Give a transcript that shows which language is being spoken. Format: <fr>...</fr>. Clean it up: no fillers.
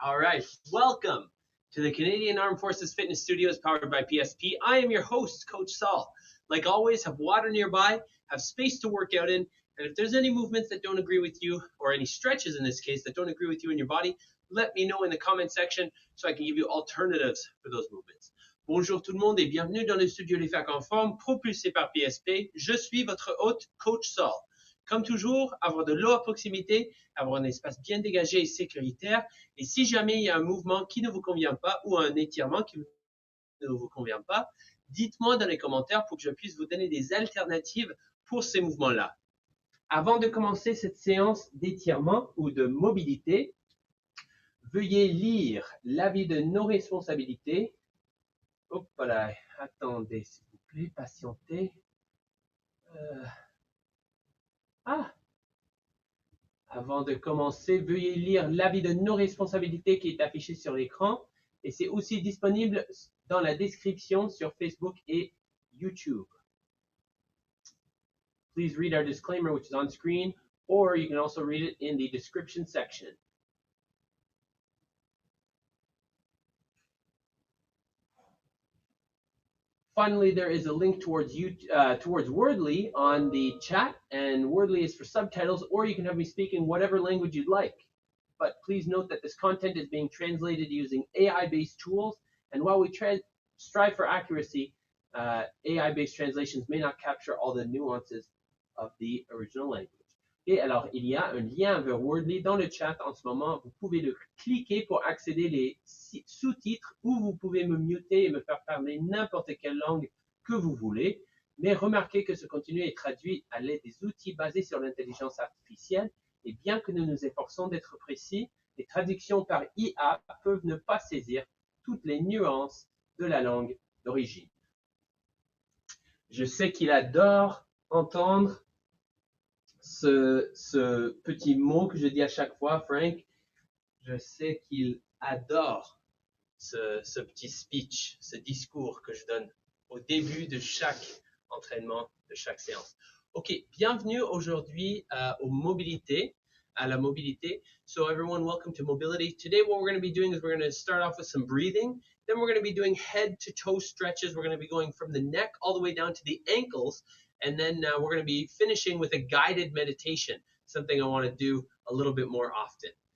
<en>All right, welcome to the Canadian Armed Forces Fitness Studios powered by PSP. I am your host, Coach Saul. Like always, have water nearby, have space to work out in, and if there's any movements that don't agree with you, or any stretches in this case that don't agree with you in your body, let me know in the comment section so I can give you alternatives for those movements.</en> <fr>Bonjour tout le monde et bienvenue dans le studio Les Facs en forme propulsé par PSP. Je suis votre hôte, Coach Saul. Comme toujours, avoir de l'eau à proximité, avoir un espace bien dégagé et sécuritaire. Et si jamais il y a un mouvement qui ne vous convient pas ou un étirement qui ne vous convient pas, dites-moi dans les commentaires pour que je puisse vous donner des alternatives pour ces mouvements-là. Avant de commencer cette séance d'étirement ou de mobilité, veuillez lire l'avis de nos responsabilités. Hop là, attendez s'il vous plaît, patientez. Avant de commencer, veuillez lire l'avis de nos responsabilités qui est affiché sur l'écran et c'est aussi disponible dans la description sur Facebook et YouTube. Please read our disclaimer, which is on screen, or you can also read it in the description section. Finally, there is a link towards Wordly on the chat, and Wordly is for subtitles, or you can have me speak in whatever language you'd like. But please note that this content is being translated using AI-based tools, and while we strive for accuracy, AI-based translations may not capture all the nuances of the original language. Et alors, il y a un lien vers Wordly dans le chat en ce moment. Vous pouvez le cliquer pour accéder les sous-titres ou vous pouvez me muter et me faire parler n'importe quelle langue que vous voulez. Mais remarquez que ce contenu est traduit à l'aide des outils basés sur l'intelligence artificielle. Et bien que nous nous efforçons d'être précis, les traductions par IA peuvent ne pas saisir toutes les nuances de la langue d'origine. Je sais qu'il adore entendre ce petit mot que je dis à chaque fois, Frank. Je sais qu'il adore ce petit speech, ce discours que je donne au début de chaque entraînement, de chaque séance. Ok, bienvenue aujourd'hui aux mobilités, à la mobilité.</fr> <en>So everyone, welcome to mobility. Today what we're going to be doing is we're going to start off with some breathing. Then we're going to be doing head to toe stretches. We're going to be going from the neck all the way down to the ankles. And then we're going to be finishing with a guided meditation, something I want to do a little bit more often.</en>